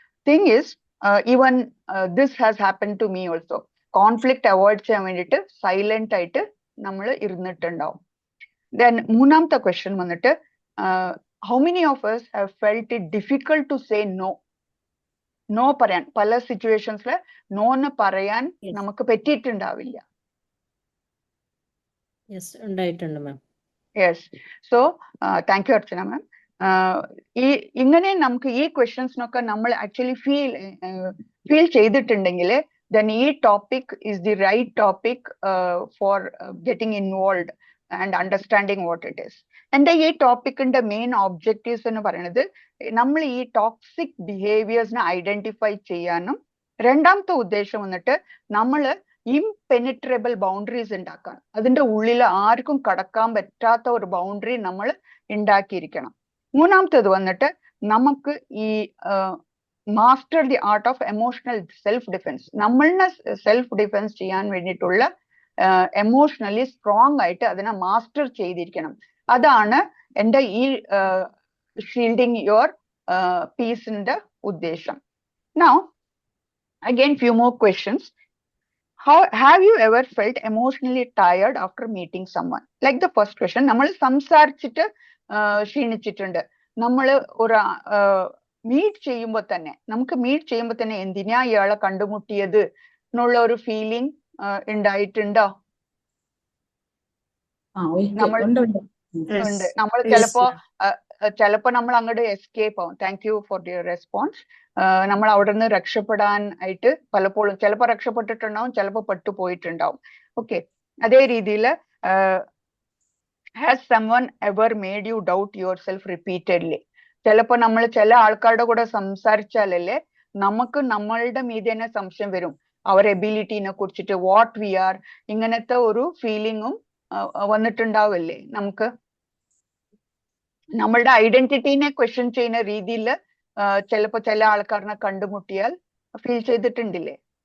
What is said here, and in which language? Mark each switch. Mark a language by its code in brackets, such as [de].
[en] Thing is, even this has happened to me also. [ml] Conflict avoid ചെയ്യാൻ വേണ്ടിയിട്ട് silent ആയിട്ട് നമ്മൾ ഇരുന്നിട്ടുണ്ടാവും. [en] Then [ml] മൂന്നാമത്തെ ക്വസ്റ്റ്യൻ വന്നിട്ട് [en] how many of us have felt it difficult to say no? [ml] No പറയാൻ പല സിറ്റുവേഷൻസില് നോന്ന് പറയാൻ നമുക്ക് പറ്റിയിട്ടുണ്ടാവില്ല. ഉണ്ടായിട്ടുണ്ട് മാം. [en] Yes. So thank you Archana ma'am. [ml] ഇങ്ങനെ നമുക്ക് ഈ ക്വസ്റ്റ്യൻസിനൊക്കെ നമ്മൾ ആക്ച്വലി ഫീൽ ചെയ്തിട്ടുണ്ടെങ്കിൽ [en] then ഈ topic is the right topic for getting involved and understanding what it is. [ml] എന്റെ ഈ ടോപ്പിക്കിന്റെ മെയിൻ ഒബ്ജക്റ്റീവ്സ് എന്ന് പറയുന്നത് നമ്മൾ ഈ ടോക്സിക് ബിഹേവിയേഴ്സിനെ ഐഡന്റിഫൈ ചെയ്യാനും, രണ്ടാമത്തെ ഉദ്ദേശം വന്നിട്ട് നമ്മൾ ഇംപെനിട്രബിൾ ബൗണ്ടറീസ് ഉണ്ടാക്കാൻ, അതിന്റെ ഉള്ളിൽ ആർക്കും കടക്കാൻ പറ്റാത്ത ഒരു ബൗണ്ടറി നമ്മൾ ഉണ്ടാക്കിയിരിക്കണം. മൂന്നാമത്തേത് വന്നിട്ട് നമുക്ക് ഈ [en] master the art of emotional self defence, [ml] നമ്മളിനെ self defence ചെയ്യാൻ വേണ്ടിയിട്ടുള്ള എമോഷണലി സ്ട്രോങ് ആയിട്ട് അതിനെ മാസ്റ്റർ ചെയ്തിരിക്കണം. അതാണ് എൻ്റെ ഈ ഷീൽഡിങ് യുവർ പീസിന്റെ ഉദ്ദേശം. [en] Now again few more questions. Have you ever felt emotionally tired after meeting someone? Like the first question, [ml] നമ്മൾ സംസാരിച്ചിട്ട് ക്ഷീണിച്ചിട്ടുണ്ട്. നമ്മൾ ഒരു മീറ്റ് ചെയ്യുമ്പോൾ തന്നെ എന്തിനാ ഇയാളെ കണ്ടുമുട്ടിയത് എന്നുള്ള ഒരു ഫീലിംഗ് ഉണ്ടായിട്ടുണ്ടോ? ഉണ്ട്. നമ്മൾ ചിലപ്പോ നമ്മൾ അങ്ങോട്ട് എസ്കേപ്പ് ആവും. [en] Thank you for your response. [ml] നമ്മൾ അവിടെ നിന്ന് രക്ഷപ്പെടാൻ ആയിട്ട് പലപ്പോഴും ചിലപ്പോൾ രക്ഷപ്പെട്ടിട്ടുണ്ടാവും, ചിലപ്പോൾ പെട്ടുപോയിട്ടുണ്ടാവും. ഓക്കെ. അതേ രീതിയിൽ [en] Has someone ever made you doubt yourself repeatedly? [ml] ചിലപ്പോൾ നമ്മൾ ചില ആൾക്കാരുടെ കൂടെ സംസാരിച്ചാലല്ലേ നമുക്ക് നമ്മളുടെ മീതെ തന്നെ സംശയം വരും, അവർ എബിലിറ്റിനെ കുറിച്ചിട്ട്, [en] what we are, [ml] ഇങ്ങനത്തെ ഒരു ഫീലിങ്ങും വന്നിട്ടുണ്ടാവില്ലേ നമുക്ക്? നമ്മളുടെ ഐഡന്റിറ്റീനെ ക്വസ്റ്റ്യൻ ചെയ്യുന്ന രീതിയിൽ ചിലപ്പോ ചില ആൾക്കാരനെ കണ്ടുമുട്ടിയാൽ ഫീൽ ചെയ്തിട്ടുണ്ടില്ലേ?